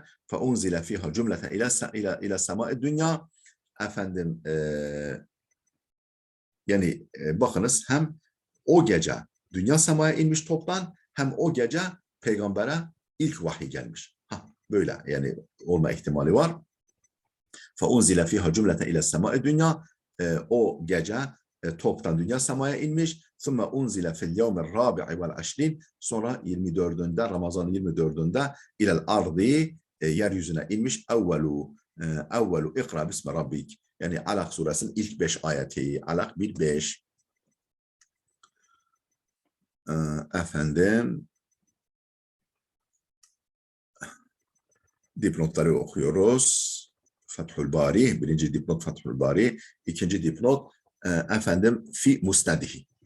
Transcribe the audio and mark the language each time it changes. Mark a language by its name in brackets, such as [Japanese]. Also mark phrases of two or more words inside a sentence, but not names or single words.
[Arabic] فأنزل فيها جملة إلى سماء الدنيا. [Turkish] Yani bakınız, hem o gece dünya semaya inmiş toptan, hem o gece peygambere ilk vahiy gelmiş. Böyle yani olma ihtimali var. [Arabic] فَاُنْزِلَ فِيهَا جُمْلَةً اِلَى السَّمَاءِ [Turkish] dünya, o gece toptan dünya semaya inmiş. [Arabic] ثُمَّ اُنْزِلَ فِي الْيَوْمِ الرَّابِعِ وَالْعَشْرِينَ. [Turkish] Sonra 24'ünde, Ramazan'ın 24'ünde [Arabic] اِلَى الْاَرْضِ, [Turkish] yeryüzüne inmiş. [Arabic] اَوَّلُ اِقْرَى بِسْمَ رَبِّكِ. [Turkish] Yani Alak suresinin ilk 5 ayeti. Alak 1-5. Dipnotları okuyoruz. Fethül Bari, birinci dipnot Fethül Bari, ikinci dipnot [Arabic] في مسنده.